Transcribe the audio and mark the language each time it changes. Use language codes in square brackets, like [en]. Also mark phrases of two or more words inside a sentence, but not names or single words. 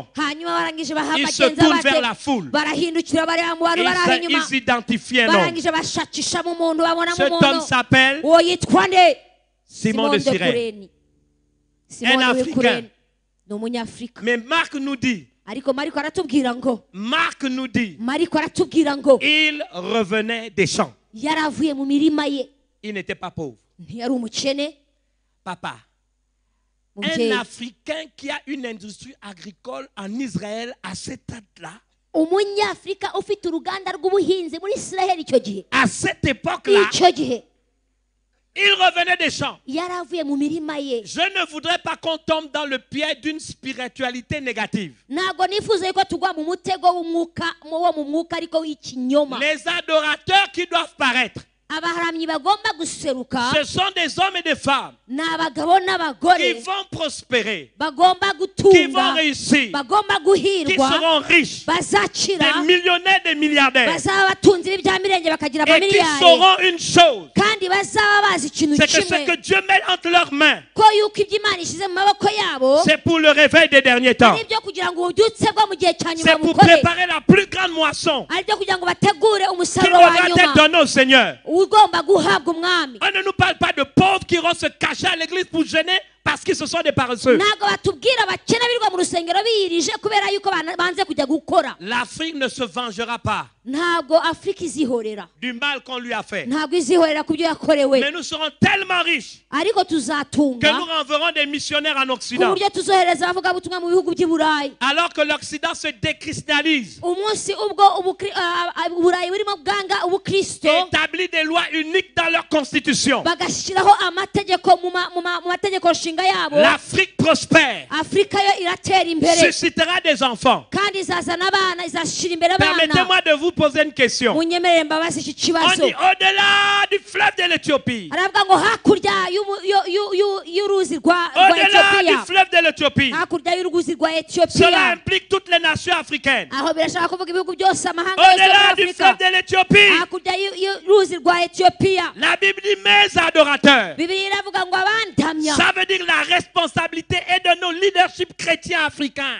[rw] hanyuma barangije [fr] Ils se [rw] bagenza [fr] tournent vers la [rw] bate [fr] foule. [rw] barahindukira bareba mu bantu bari aho inyuma [fr] Ils identifient un homme. [rw] barangije bashakishamo umuntu babonamo [fr] Cet homme [rw] umuntu [fr] s'appelle [rw] uwo yitwa nde [fr] Simon de Cyrène. [rw] Kureni Simoni [fr] Un [rw] w'i [fr] Africain. [rw] Kureni ni umunyafurika [fr] Mais Marc nous dit, [rw] ariko mariko aratubwira ngo mariko aratubwira ngo [fr] il revenait des champs. [rw] yari avuye mu mirima ye [fr] Il n'était pas pauvre. [rw] ntiyari umukene [fr] Papa, un [rw] mubyeyi [fr] Africain qui a une industrie agricole en Israël à cette date-là, [rw] umunyafurika ufite uruganda rw'ubuhinzi muri Israel icyo gihe [fr] à cette époque-là, [rw] icyo gihe [fr] il revenait des champs. [rw] yari avuye mu mirima ye [fr] Je ne voudrais pas qu'on tombe dans le piège d'une spiritualité négative. [rw] ntabwo nifuza yuko tugwa mu mutego w'umwuka wo mu mwuka ariko w'ikinyoma [fr] Les adorateurs qui doivent paraître, [rw] abaharamyi bagomba guseruka [fr] ce sont des hommes et des femmes [rw] ni abagabo n'abagore [fr] qui vont prospérer, [rw] bagomba [fr] qui vont [rw] gutunga [fr] réussir, [rw] bagomba [fr] qui [rw] guhirwa [fr] seront riches, [rw] bazakira [fr] des millionnaires, des milliardaires, [rw] bazaba batunze ibya mirenge bakagira [fr] et qui [rw] amamiliyari [fr] sauront une chose, [rw] kandi bazaba bazi ikintu [fr] c'est que ce [rw] kimwe [fr] que Dieu met entre leurs mains, [rw] ko yuko ibyo Imana ishyize mu maboko yabo [fr] c'est pour le réveil des derniers temps. [rw] ari ibyo kugira ngo ububyutse bwo mu gihe cya nyuma [fr] C'est pour [rw] bukore [fr] préparer la plus grande moisson [rw] ari ibyo kugira ngo bategure [fr] qui [rw] umusaruro wa [fr] devra être [rw] nyuma [fr] donnée au Seigneur. [rw] ugomba guhabwa umwami [fr] On ne nous parle pas de pauvres qui iront se cacher à l'église pour gêner parce qu'ils se sont des paresseux. [rw] ntabwo batubwira abakene birirwa mu rusengero biyirije kubera yuko banze kujya gukora [fr] L'Afrique ne se vengera pas [rw] ntabwo afurika izihorera [fr] du mal qu'on lui a fait. [rw] ntabwo izihorera ku byo yakorewe [fr] Mais nous serons tellement riches [rw] ariko [fr] que [rw] tuzatunga [fr] nous renverrons des missionnaires en [rw] ku [fr] Occident. [rw] buryo tuzohereza abavugabutumwa mu bihugu by'i burayi [fr] Alors que l'Occident se déchristallise, [rw] umunsi ubwo uburayi burimo bwanga ubukristo [fr] établit des lois uniques dans leur constitution. [rw] bagashyiraho amategeko mu mategeko nshinga yabo [fr] L'Afrique prospère, [rw] afurika yo iratera imbere [fr] suscitera des enfants. [rw] kandi izazana abana izashyira imbere abana [fr] Permettez-moi de vous poser une question. [rw] munyemerere mbabaze iki [fr] On [rw] kibazo [fr] dit au-delà du fleuve de l'Éthiopie, [rw] aravuga ngo hakurya y'uruzi rwa [fr] au-delà du [rw] etiyopiya [fr] fleuve de l'Éthiopie, [rw] hakurya y'uruzi rwa [fr] cela [rw] etiyopiya [fr] implique toutes les nations africaines. [rw] aho birashaka kuvuga ibihugu byose amahanga yose yo [fr] Au-delà [rw] muri [fr] du [rw] afurika [fr] fleuve de l'Éthiopie, [rw] hakurya y'uruzi rwa etiyopiya [fr] la Bible dit mes adorateurs. [rw] bibiliya iravuga ngo abandamya [fr] Ça veut dire la responsabilité est de nos leaderships chrétiens africains.